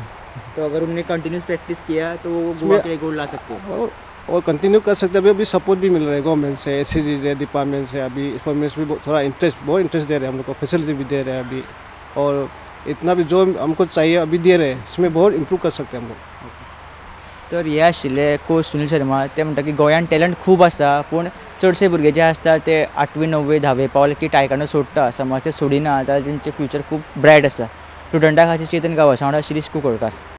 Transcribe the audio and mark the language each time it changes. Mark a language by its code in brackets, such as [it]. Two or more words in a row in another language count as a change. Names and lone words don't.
[hi] तो अगर उन्होंने [en] continuous practice [hi] किया तो वो गोवा के लिए गोल्ड ला सकते हैं, और कंटिन्यू कर सकते हैं। अभी सपोर्ट भी मिल रहा है गवर्नमेंट से, SAG से, डिपार्टमेंट से। अभी परफॉर्मेंस भी थोड़ा बहुत इंटरेस्ट दे रहे हैं हम लोग को, फैसिलिटी भी दे रहे हैं अभी, और इतना भी जो हमको चाहिए अभी दे रहे हैं, इसमें बहुत इम्प्रूव कर सकते हैं हम लोग। [kok] तर हे आशिल्ले कोच सुनील शर्मा, ते म्हणटा की गोंयान टॅलंट खूब आसा, पूण चडशे भुरगे जे आसता ते 8वी 9वी 10वी पावले की टायकोंडो सोडटा। समज ते सोडिना जाल्यार तेंचें फ्युचर खूब ब्रायट आसा। स्टुडंटा खातीर चेतन गांवस वांगडा शिरीश कुंकळकार।